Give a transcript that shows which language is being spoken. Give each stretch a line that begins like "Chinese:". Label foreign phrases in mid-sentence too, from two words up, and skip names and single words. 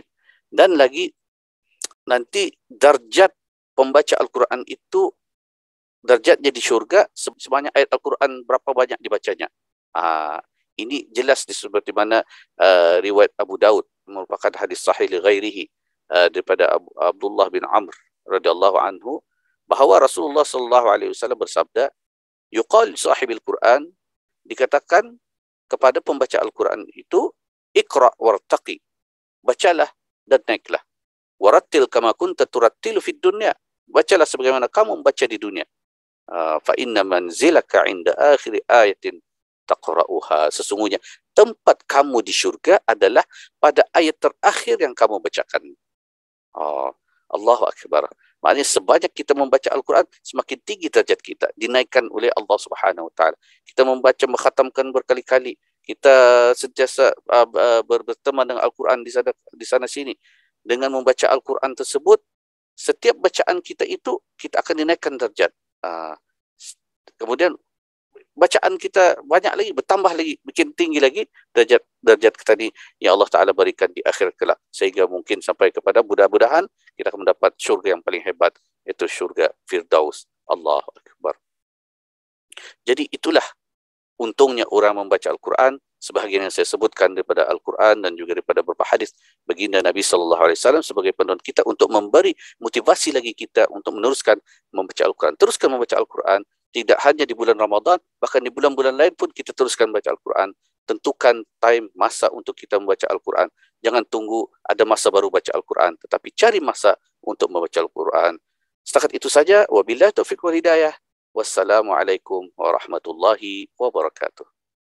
Malay: Dan lagi, nanti darjat pembaca Al-Quran itu, darjatnya di syurga sebanyak ayat Al-Quran berapa banyak dibacanya. Ini jelas seperti mana riwayat Abu Daud, merupakan hadis sahih
Arabic: لغيره,
Malay: daripada Abdullah bin Amr
Arabic: رضي الله عنه,
Malay: bahawa Rasulullah
Arabic: صلى الله عليه وسلم
Malay: bersabda,
Arabic: يقال صاحب القرآن,
Malay: dikatakan kepada pembaca Al-Quran itu,
Arabic: اقرأ وارتق,
Malay: bacalah dan naiklah,
Arabic: ورتل كما كنت ترتل في الدنيا,
Malay: bacalah sebagaimana kamu membaca di dunia.
Arabic: فإن منزلك عند آخر آية تقرؤها,
Malay: sesungguhnya tempat kamu di syurga adalah pada ayat terakhir yang kamu bacakan.
Arabic: الله أكبر.
Malay: Maknanya sebanyak kita membaca Al-Quran, semakin tinggi derajat kita, dinaikkan oleh
Arabic: الله سبحانه وتعالى.
Malay: Kita membaca, mengkhatamkan berkali-kali, kita sentiasa berteman dengan Al-Quran di sana sini. Dengan membaca Al-Quran tersebut, setiap bacaan kita itu, kita akan dinaikkan derajat. Kemudian bacaan kita banyak lagi, bertambah lagi, bikin tinggi lagi derajat kita ni yang
Arabic: الله تعالى
Malay: berikan di akhir kelak. Sehingga mungkin sampai kepada mudah-mudahan kita akan mendapat syurga yang paling hebat, iaitu syurga Firdaus.
Arabic: الله أكبر.
Malay: Jadi itulah untungnya orang membaca Al-Quran. Sebahagian yang saya sebutkan daripada Al-Quran dan juga daripada beberapa hadis baginda Nabi SAW sebagai penuntun kita untuk memberi motivasi lagi kita untuk meneruskan membaca Al-Quran. Teruskan membaca Al-Quran, tidak hanya di bulan Ramadan, bahkan di bulan-bulan lain pun kita teruskan membaca Al-Quran. Tentukan time, masa untuk kita membaca Al-Quran. Jangan tunggu ada masa baru baca Al-Quran, tetapi cari masa untuk membaca Al-Quran. Setakat itu saja.
Arabic: وبالله توفيق والهداية. والسلام عليكم ورحمة الله وبركاته.